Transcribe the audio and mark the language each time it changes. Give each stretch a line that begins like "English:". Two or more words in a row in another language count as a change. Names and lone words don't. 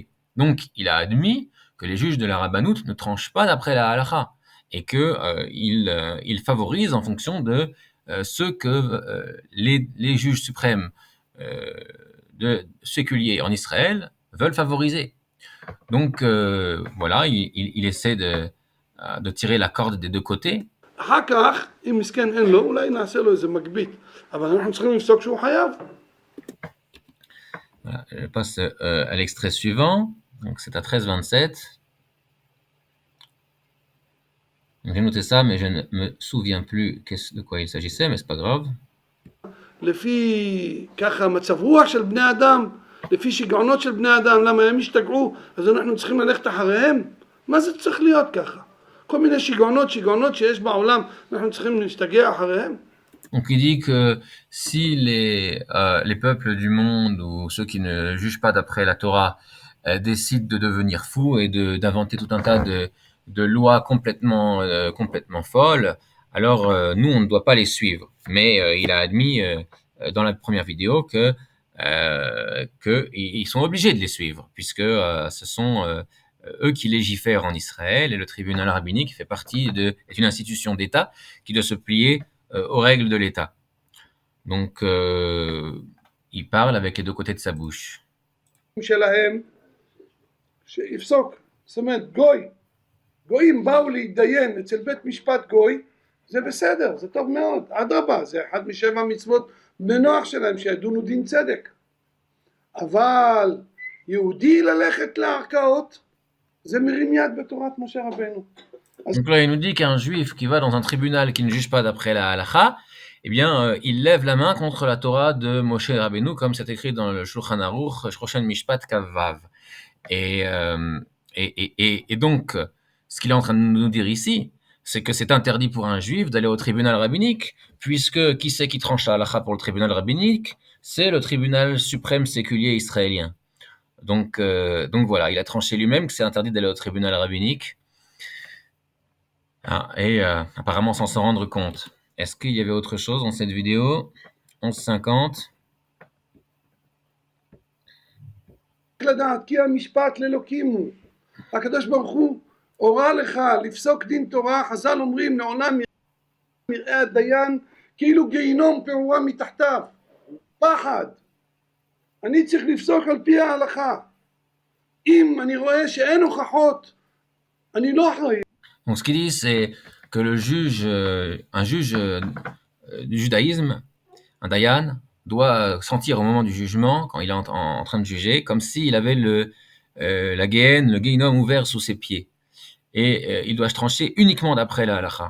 French: Donc, il a admis que les juges de la rabbanoute ne tranchent pas d'après la halakha et que ils favorisent en fonction de ce que les juges suprêmes séculiers en Israël veulent favoriser. Donc voilà, il essaie de tirer la corde des deux côtés.
Hebrew: אחר כך, אם מסכן אין לו, אולי נעשה לו איזה מגבית. אבל אנחנו צריכים לפסוק שהוא חייב.
French: Voilà, je passe à l'extrait suivant. Donc c'est à 13-27. J'ai noté ça, mais je ne me souviens plus de quoi il s'agissait, mais c'est pas grave.
Hebrew: לפי ככה מצב רוח של בני אדם, לפי שיגעונות של בני אדם, למה הם השתגעו, אז אנחנו צריכים ללכת אחריהם? מה זה צריך להיות ככה? כל מיני שיגעונות שיש בעולם, אנחנו צריכים להשתגע אחריהם?
French: Donc il dit que si les peuples du monde ou ceux qui ne jugent pas d'après la Torah décident de devenir fous et d'inventer tout un tas de lois complètement folles, alors nous on ne doit pas les suivre. Mais il a admis dans la première vidéo que ils sont obligés de les suivre puisque ce sont eux qui légifèrent en Israël et le tribunal rabbinique est une institution d'État qui doit se plier aux règles de l'État. Donc il parle avec les deux côtés de sa bouche.
Hebrew: שלהם שיפסוק. זאת אומרת, גויים באו להתדיין אצל בית משפט גוי, זה בסדר, זה טוב מאוד, אדרבה, זה אחד משבע מצוות בני נוח שלהם שידונו דין צדק. אבל יהודי ללכת לערכאות, זה מרים יד בתורת משה רבנו.
French: Donc là, il nous dit qu'un juif qui va dans un tribunal qui ne juge pas d'après la halakha, eh bien, il lève la main contre la Torah de Moshe Rabbeinu, comme c'est écrit dans le Shulchan Aruch, Shoshen Mishpat Kavav. Et donc, ce qu'il est en train de nous dire ici, c'est que c'est interdit pour un juif d'aller au tribunal rabbinique, puisque qui c'est qui tranche la halakha pour le tribunal rabbinique? C'est le tribunal suprême séculier israélien. Donc voilà, il a tranché lui-même que c'est interdit d'aller au tribunal rabbinique. Et apparemment sans s'en rendre compte. Est-ce qu'il y avait autre chose dans cette vidéo? 11:50.
Hebrew: לדעת כי המשפט לאלוקים הוא. הקדוש ברוך הוא הורה לך לפסוק דין תורה, חז"ל אומרים לעולם יראה הדיין כאילו גיהינום פעורה מתחתיו. פחד. אני צריך לפסוק על פי ההלכה. אם אני רואה שאין הוכחות, אני לא אחראי.
French: Donc ce qu'il dit, c'est que le juge, un juge du judaïsme, un dayan, doit sentir au moment du jugement, quand il est en train de juger, comme s'il avait la Géhenne, le Guéhinom ouvert sous ses pieds. Et il doit trancher uniquement d'après la halakha.